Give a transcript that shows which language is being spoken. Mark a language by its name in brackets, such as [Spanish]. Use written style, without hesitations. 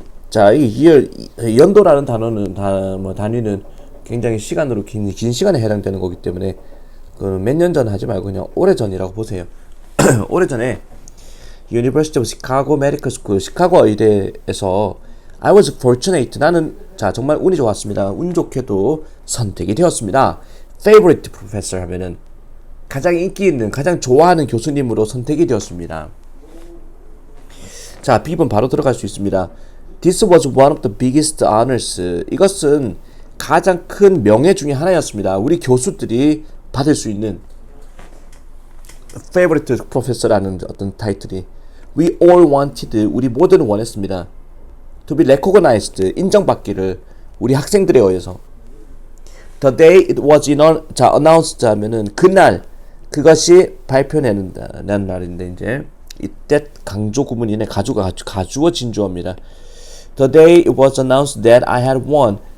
[Korean] 자, 이 year, 연도라는 단어는, 단위는 굉장히 시간으로 긴 시간에 해당되는 거기 때문에, 몇 년 전 하지 말고 그냥 오래전이라고 보세요. 오래전에, University of Chicago Medical School, 시카고 의대에서 [English] I was fortunate. [Korean] 나는 자 정말 운이 좋았습니다. 운 좋게도 선택이 되었습니다. [English] Favorite professor [Korean] 하면은 가장 인기 있는, 가장 좋아하는 교수님으로 선택이 되었습니다. 자, B번 바로 들어갈 수 있습니다. [English] This was one of the biggest honors. [Korean] 이것은 가장 큰 명예 중에 하나였습니다. 우리 교수들이 받을 수 있는 [English] Favorite professor [Korean] 라는 어떤 타이틀이 [English] We all wanted. [Korean] 우리 모두는 원했습니다. [English] To be recognized, [Korean] 인정받기를 우리 학생들에 의해서. [English] The day it was announced [Korean] 하면은 그날 그것이 발표되는 날인데 이제 이때 강조 구문이네. 가주어 진주어입니다. [English] The day it was announced that I had won.